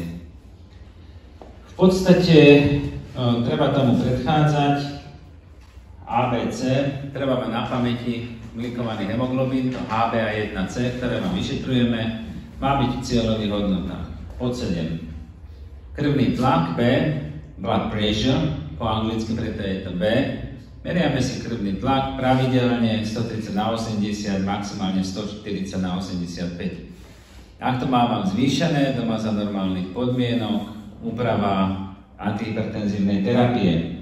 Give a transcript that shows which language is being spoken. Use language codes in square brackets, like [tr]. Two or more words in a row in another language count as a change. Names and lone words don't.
[sk] V podstate treba tomu predchádzať ABC, treba mať na pamäti glikovaný hemoglobín, to HbA1c, ktoré vám vyšetrujeme, má byť v cieľových hodnotách pod 7. Krvný tlak B, [en] blood pressure, [sk] po anglicky preto je to B. Meriame si krvný tlak pravidelne 130/80, maximálne 140/85. Ak to mávam zvýšené, doma za normálnych podmienok, úprava antihypertenzívnej terapie.